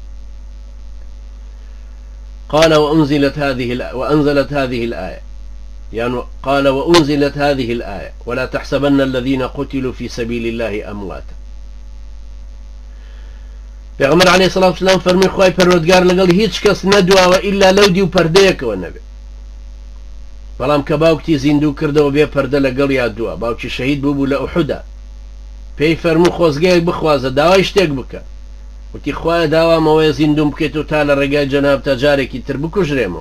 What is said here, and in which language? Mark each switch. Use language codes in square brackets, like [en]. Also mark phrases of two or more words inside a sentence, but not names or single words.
[ar] قال وأنزلت هذه الآية يعني قال وأنزلت هذه الآية ولا تحسبن الذين قتلوا في سبيل الله أمواتا. [ckb] پیغمبر [ar] علیه الصلاة والسلام [ckb] فرمی خوای پروردگار لەگەڵ هیچ کەس نەدواوە ئیلا لەو دی و پەردەیەکەوە نەبێ بەڵام کە باوکتی زیندوو کردەوە بێ پەردە لەگەڵ یادووە باوکی شەهید بوو لە ئوحودا پێی فەرموو خۆزگەیەک بخوازە داوای شتێک بکە وتی خوایە داوامەوەیە زیندوم بکەیت و تا لە ڕێگای جەناب تا جارێکی تر بکوژرێمەوە.